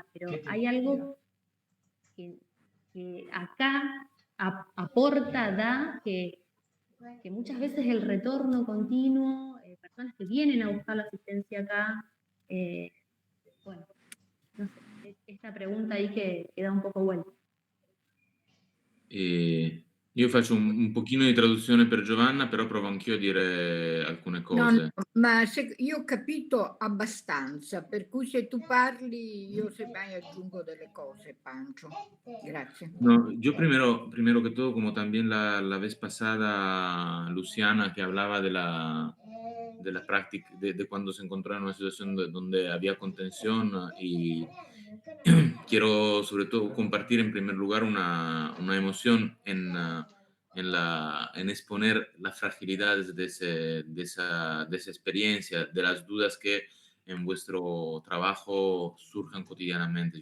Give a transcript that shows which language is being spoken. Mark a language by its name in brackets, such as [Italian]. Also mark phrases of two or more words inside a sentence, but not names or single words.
[Spanish] Pero hay algo que acá aporta, da, que muchas veces el retorno continuo, personas que vienen a buscar la asistencia acá, bueno, no sé, esta pregunta ahí que da un poco vuelta. [Italian] Io faccio un pochino di traduzione per Giovanna, però provo anch'io a dire alcune cose. No, ma io ho capito abbastanza, per cui se tu parli io semmai aggiungo delle cose, Pancho. Grazie. [Spanish] No, yo primero que todo, como también la vez pasada, Luciana, que hablaba de la práctica, de cuando se encontró en una situación donde había contención, y quiero sobre todo compartir en primer lugar una emoción en exponer las fragilidades de esa experiencia, de las dudas que en vuestro trabajo surjan cotidianamente.